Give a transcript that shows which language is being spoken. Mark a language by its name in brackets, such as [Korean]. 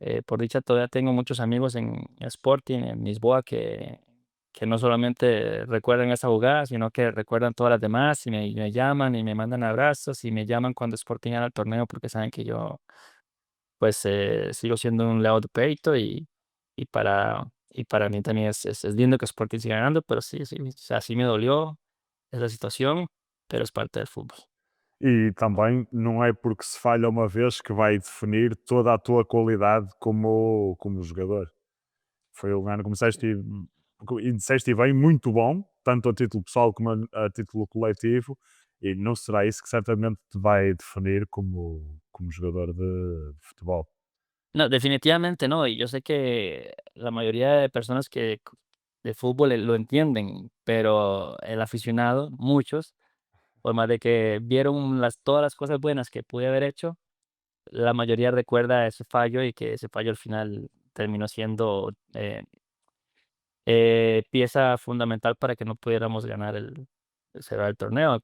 [Spanish] Por dicha, todavía tengo muchos amigos en Sporting, en Lisboa, que no solamente recuerdan esa jugada, sino que recuerdan todas las demás, y me llaman, y me mandan abrazos, y me llaman cuando Sporting gana el torneo, porque saben que yo, pues, sigo siendo un leal de Peito, y para mí también es lindo que Sporting siga ganando, pero sí, sí, o sea, sí me dolió esa situación, pero es parte del fútbol. [Portuguese] E também não é porque se falha uma vez que vai definir toda a tua qualidade como jogador. Foi um ano, como disseste, e disseste bem, muito bom, tanto a título pessoal como a título coletivo, e não será isso que certamente te vai definir como jogador de futebol. [Spanish] No, definitivamente no, y yo sé que la mayoría de personas de fútbol lo entienden, pero el aficionado, muchos, por más de que vieron todas las cosas buenas que pude haber hecho, la mayoría recuerda ese fallo, y que ese fallo al final terminó siendo pieza fundamental para que no pudiéramos ganar cerrar el torneo.